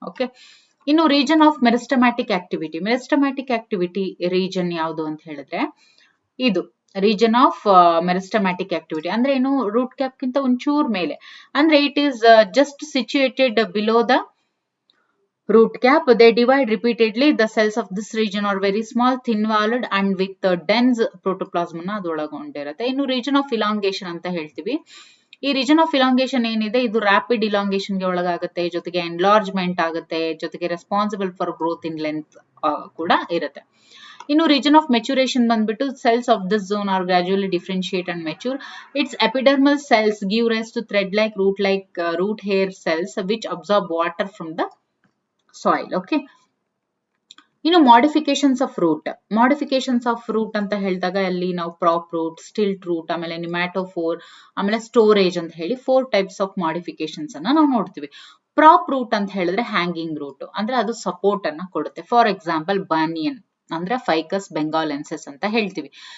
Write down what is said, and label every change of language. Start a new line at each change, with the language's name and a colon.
Kannada: Okay, ಇನ್ನು region of meristematic activity. Meristematic activity region ಯಾವುದು ಅಂತ ಹೇಳಿದ್ರೆ ಇದು ರೀಜನ್ ಆಫ್ ಮೆರಿಸ್ಟಮ್ಯಾಟಿಕ್ ಆಕ್ಟಿವಿಟಿ. ಅಂದ್ರೆ ಏನು? ರೂಟ್ ಕ್ಯಾಪ್ ಗಿಂತ ಒಂಚೂರ್ ಮೇಲೆ, ಅಂದ್ರೆ
English: It is just situated below the root cap. They divide repeatedly. The cells of this region are very small, thin-walled and with dense protoplasm
Kannada: ಅದು ಒಳಗೊಂಡಿರುತ್ತೆ. ಇನ್ನು ರೀಜನ್ ಆಫ್ ಇಲಾಂಗೇಶನ್ ಅಂತ ಹೇಳ್ತೀವಿ. ಈ ರೀಜನ್ ಆಫ್ ಇಲಾಂಗೇಶನ್ ಏನಿದೆ ಇದು ರ್ಯಾಪಿಡ್ ಇಲಾಂಗೇಶನ್ ಗೆ ಒಳಗಾಗುತ್ತೆ, ಜೊತೆಗೆ ಎನ್ಲಾರ್ಜ್ಮೆಂಟ್ ಆಗುತ್ತೆ, ಜೊತೆಗೆ
English: responsible for growth in length
Kannada: ಕೂಡ ಇರುತ್ತೆ. ಇನ್ನು ರೀಜನ್ ಆಫ್ ಮೆಚುರೇಷನ್ ಬಂದ್ಬಿಟ್ಟು
English: cells of this zone are gradually differentiate and mature. Its epidermal cells give rise to thread-like, root hair cells which absorb water from the soil.
Kannada: Okay, ಇನ್ನು modifications of root. Modifications of root ಅಂತ ಹೇಳಿದಾಗ ಅಲ್ಲಿ ನಾವು prop root, stilt root, ಆಮೇಲೆ ನಿಮ್ಯಾಟೋಫೋರ್, ಆಮೇಲೆ storage ಅಂತ ಹೇಳಿ 4 types of modifications ಅನ್ನ ನಾವು ನೋಡ್ತೀವಿ. ಪ್ರಾಪ್ ರೂಟ್ ಅಂತ ಹೇಳಿದ್ರೆ ಹ್ಯಾಂಗಿಂಗ್ ರೂಟ್, ಅಂದ್ರೆ ಅದು ಸಪೋರ್ಟ್ ಅನ್ನ ಕೊಡುತ್ತೆ. ಫಾರ್ ಎಕ್ಸಾಂಪಲ್ ಬನಿಯನ್ ಅಂದ್ರೆ ಫೈಕಸ್ ಬೆಂಗಾಲೆನ್ಸಿಸ್ ಅಂತ ಹೇಳ್ತೀವಿ.